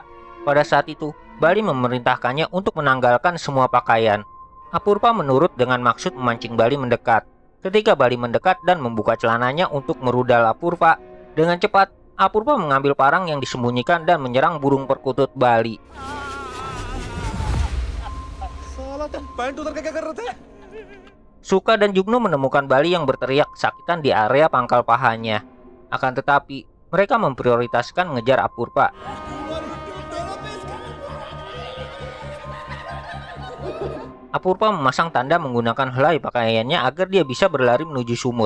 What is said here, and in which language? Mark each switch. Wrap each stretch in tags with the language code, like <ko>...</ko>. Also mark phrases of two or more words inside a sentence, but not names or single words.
<id>Pada saat itu, Bali memerintahkannya untuk menanggalkan semua pakaian. Apurva menurut dengan maksud memancing Bali mendekat. Ketika Bali mendekat dan membuka celananya untuk merudal Apurva, dengan cepat, Apurva mengambil parang yang disembunyikan dan menyerang burung perkutut Bali.</id> <hi>साला तुम पैंट उधर क्या कर रहे थे</hi> <id>Suka dan Jugno menemukan Bali yang berteriak kesakitan di area pangkal pahanya. Akan tetapi, mereka memprioritaskan mengejar Apurva. Apurva memasang tanda menggunakan helai pakaiannya agar dia bisa berlari menuju sumur.</id>